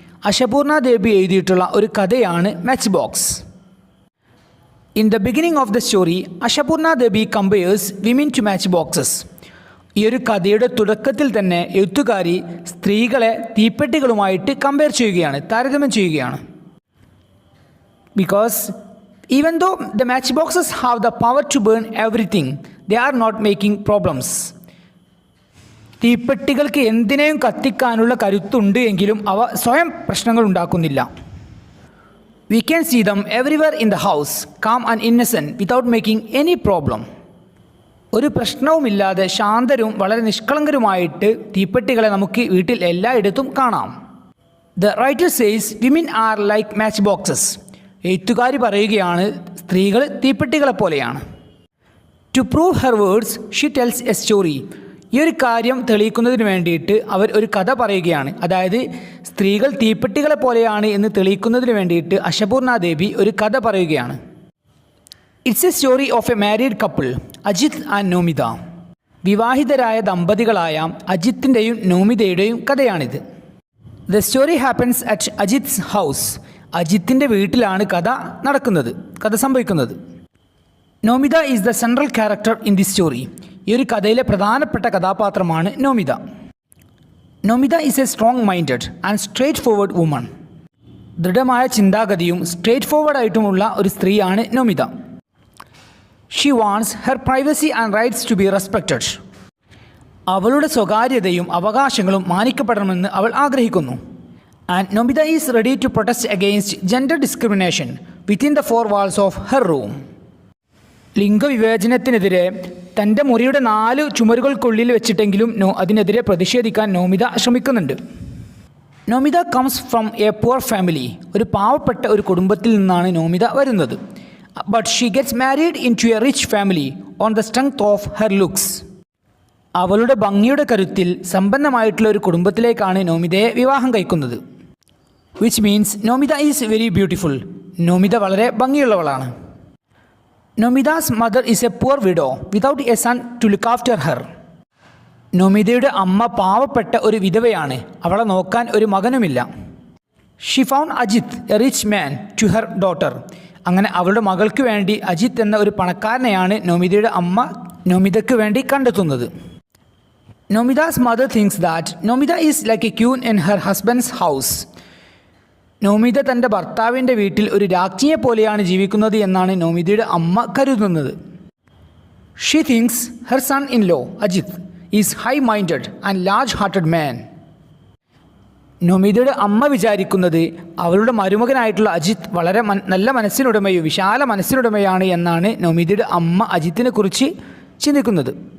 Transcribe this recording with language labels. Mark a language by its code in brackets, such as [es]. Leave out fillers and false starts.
[ml] അശപൂർണ ദേബി എഴുതിയിട്ടുള്ള ഒരു കഥയാണ് match box. [en] In the beginning of the story Ashapurna Debi compares women to match boxes. [ml] ഈ ഒരു കഥയുടെ തുടക്കത്തിൽ തന്നെ എഴുത്തുകാരി സ്ത്രീകളെ തീപ്പെട്ടികളുമായിട്ട് കമ്പയർ ചെയ്യുകയാണ്, താരതമ്യം ചെയ്യുകയാണ്. [en] Because even though the matchboxes have the power to burn everything, they are not making problems. [ml] തീപ്പെട്ടികൾക്ക് എന്തിനേയും കത്തിക്കാനുള്ള കരുത്തുണ്ട് എങ്കിലും അവ സ്വയം പ്രശ്നങ്ങൾ ഉണ്ടാക്കുന്നില്ല. [en] We can see them everywhere in the house, calm and innocent without making any problem. [ml] ഒരു പ്രശ്നവുമില്ലാതെ ശാന്തരും വളരെ നിഷ്കളങ്കരുമായിട്ട് തീപ്പെട്ടികളെ നമുക്ക് വീട്ടിൽ എല്ലായിടത്തും കാണാം. [en] The writer says women are like matchboxes. [ml] എഴുത്തുകാരി പറയുകയാണ് സ്ത്രീകൾ തീപ്പെട്ടികളെ പോലെയാണ്. [en] To prove her words she tells a story. [ml] ഈ ഒരു കാര്യം തെളിയിക്കുന്നതിന് വേണ്ടിയിട്ട് അവർ ഒരു കഥ പറയുകയാണ്. അതായത് സ്ത്രീകൾ തീപ്പെട്ടികളെ പോലെയാണ് എന്ന് തെളിയിക്കുന്നതിന് വേണ്ടിയിട്ട് അശപൂർണ ദേബി ഒരു കഥ പറയുകയാണ്. [en] It's a story of a married couple, Ajit and Nomita. [ml] വിവാഹിതരായ ദമ്പതികളായ അജിത്തിൻ്റെയും നോമിതയുടെയും കഥയാണിത്. [en] The story happens at Ajit's house. [ml] അജിത്തിൻ്റെ വീട്ടിലാണ് കഥ സംഭവിക്കുന്നത്. [en] Nomita is the central character in the story. [ml] ഈ ഒരു കഥയിലെ പ്രധാനപ്പെട്ട കഥാപാത്രമാണ് Nomita. [en] Nomita is a strong minded and straightforward woman. [ml] ദൃഢമായ ചിന്താഗതിയും സ്ട്രേറ്റ് ഫോർവേഡായിട്ടുമുള്ള ഒരു സ്ത്രീയാണ് Nomita. [en] She wants her privacy and rights to be respected. [ml] അവളുടെ സ്വകാര്യതയും അവകാശങ്ങളും മാനിക്കപ്പെടണമെന്ന് അവൾ ആഗ്രഹിക്കുന്നു. [en] And Nomita is ready to protest against gender discrimination within the 4 walls of her room. [ml] ലിംഗവിവേചനത്തിനെതിരെ തൻ്റെ മുറിയുടെ 4 ചുമരുകൾക്കുള്ളിൽ വെച്ചിട്ടെങ്കിലും അതിനെതിരെ പ്രതിഷേധിക്കാൻ നോമിത ശ്രമിക്കുന്നുണ്ട്. [en] Nomita comes from a poor family. [ml] ഒരു പാവപ്പെട്ട ഒരു കുടുംബത്തിൽ നിന്നാണ് നോമിത വരുന്നത്. [en] But she gets married in to a rich family on the strength of her looks. [ml] അവളുടെ ഭംഗിയുടെ കരുത്തിൽ സമ്പന്നമായിട്ടുള്ള ഒരു കുടുംബത്തിലേക്കാണ് നോമിതയെ വിവാഹം കഴിക്കുന്നത്. [en] Which means Nomita is very beautiful. [ml] Nomita വളരെ ഭംഗിയുള്ളവളാണ്. [en] Nomita's mother is a poor widow without a son to look after her. [ml] നോമിതയുടെ അമ്മ പാവപ്പെട്ട ഒരു വിധവയാണ്, അവളെ നോക്കാൻ ഒരു മകനുമില്ല. [en] She found Ajit a rich man to her daughter. [ml] അങ്ങനെ അവളുടെ മകൾക്ക് വേണ്ടി അജിത് എന്ന ഒരു പണക്കാരനെയാണ് നോമിതയുടെ അമ്മ നോമിതയ്ക്ക് വേണ്ടി കണ്ടെത്തുന്നത്. [en] Nomida's mother thinks that Nomida is like a queen in her husband's house. [ml] Nomita തൻ്റെ ഭർത്താവിൻ്റെ വീട്ടിൽ ഒരു രാജ്ഞിയെ പോലെയാണ് ജീവിക്കുന്നത് എന്നാണ് നോമിതയുടെ അമ്മ കരുതുന്നത്. [en] She thinks her son in law Ajit is high minded and large hearted man. [ml] നോമിതയുടെ അമ്മ വിചാരിക്കുന്നത് അവളുടെ മരുമകനായിട്ടുള്ള അജിത് വളരെ നല്ല മനസ്സിനുടമയും വിശാല മനസ്സിനുടമയാണ് എന്നാണ് നോമിതയുടെ അമ്മ അജിത്തിനെ കുറിച്ച് ചിന്തിക്കുന്നത്.